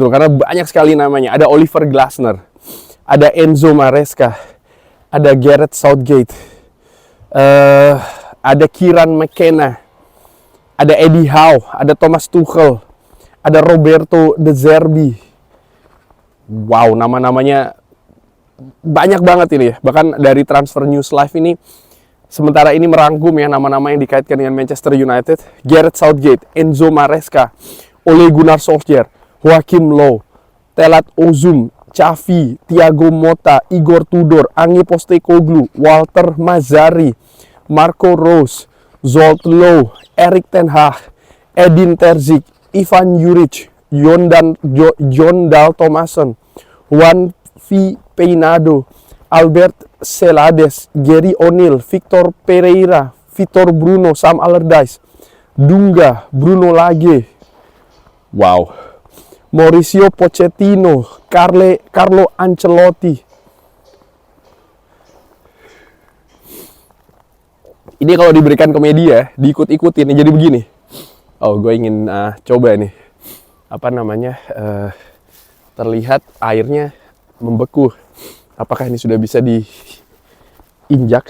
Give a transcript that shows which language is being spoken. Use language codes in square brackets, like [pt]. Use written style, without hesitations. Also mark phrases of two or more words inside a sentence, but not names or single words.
[id] Karena banyak sekali namanya. Ada Oliver Glasner, ada Enzo Maresca, ada Gareth Southgate, ada Kieran McKenna, ada Eddie Howe, ada Thomas Tuchel, ada Roberto De Zerbi, wow, nama-namanya banyak banget ini ya. Bahkan dari Transfer News Live ini sementara ini merangkum ya nama-nama yang dikaitkan dengan Manchester United. Gareth Southgate, Enzo Maresca, Ole Gunnar Solskjaer, Joachim Low, Telat Ozum, Xavi, Thiago Motta, Igor Tudor, Ange Postecoglou, Walter Mazzarri, Marco Rose, Zsolt Low, Erik ten Hag, Edin Terzic, Ivan Juric, Jon Dahl Tomasson, Juan V. Peinado, Albert Celades, Gary O'Neill, Victor Pereira, Vitor Bruno, Sam Allardyce, Dunga, Bruno Lage, wow, Mauricio Pochettino, Carlo Ancelotti. Ini kalau diberikan ke media, diikut-ikutin, jadi begini. Oh, gue ingin coba nih, apa namanya, terlihat airnya membeku. Apakah ini sudah bisa diinjak?